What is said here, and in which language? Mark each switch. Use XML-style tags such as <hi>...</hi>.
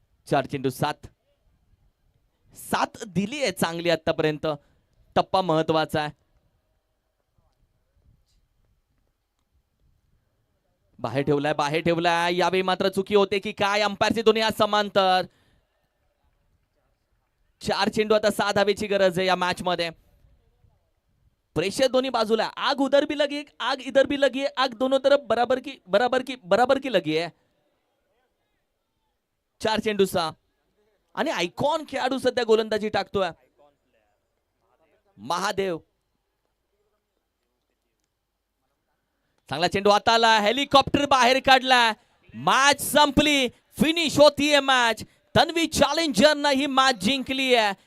<mr>4 चेंडू 7 दिली आहे चांगली आतापर्यंत. टप्पा महत्वाचा आहे. बाहेर ठेवलाय. यावेळी मात्र चुकी होते की काय. अंपायरचे दोन्ही हात समांतर. 4 चेंडू आता 6 धावेची गरज आहे या मॅच मध्ये. प्रेशर दोन्ही बाजूला.</mr> <hi>आग उधर भी लगी, आग इधर भी लगी है. आग दोनों तरफ बराबर की लगी है.</hi> <mr>4 चेंडू 6. आणि आयकॉन खेळाडू सध्या गोलंदाजी टाकतोय. महादेव. चांगला चेंडू आता आला. हेलिकॉप्टर बाहेर काढला. मॅच संपली. फिनिश होतीये मॅच. तन्वी चॅलेंजरनं ही मॅच जिंकली आहे.</mr>